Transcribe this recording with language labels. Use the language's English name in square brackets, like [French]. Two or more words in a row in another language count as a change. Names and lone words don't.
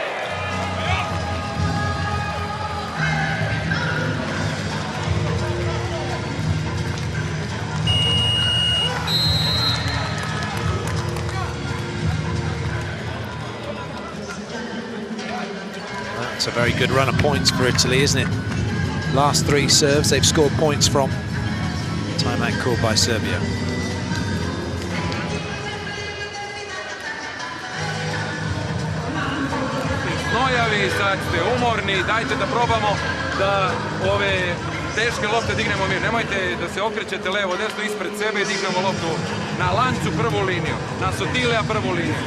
[English] That's a very good run of points for Italy, isn't it? Last 3 serves they've scored points from. Timeout called by Serbia. [Serbian] Nojavi, sad ste umorni, dajte da probamo da ove teške lopte dignemo mir. Nemojte da se okrećete levo, desno ispred sebe i dignemo loptu na Lancu prvu liniju, na Sotilea prvu liniju.